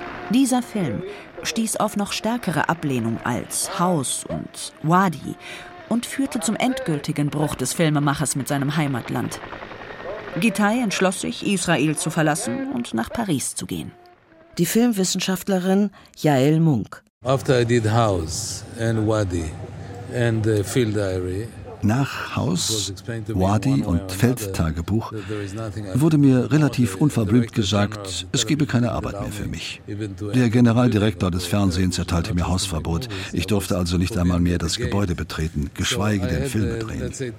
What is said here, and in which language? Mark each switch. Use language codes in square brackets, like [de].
[de] Dieser Film stieß auf noch stärkere Ablehnung als Haus und Wadi und führte zum endgültigen Bruch des Filmemachers mit seinem Heimatland. Gitai entschloss sich, Israel zu verlassen und nach Paris zu gehen. Die Filmwissenschaftlerin Yael Munk. [en] After I did House and Wadi and the Field Diary. [de] Nach Haus, Wadi und Feldtagebuch wurde mir relativ unverblümt gesagt, es gebe keine Arbeit mehr für mich. Der Generaldirektor des Fernsehens erteilte mir Hausverbot. Ich durfte also nicht einmal mehr das Gebäude betreten, geschweige denn Filme drehen.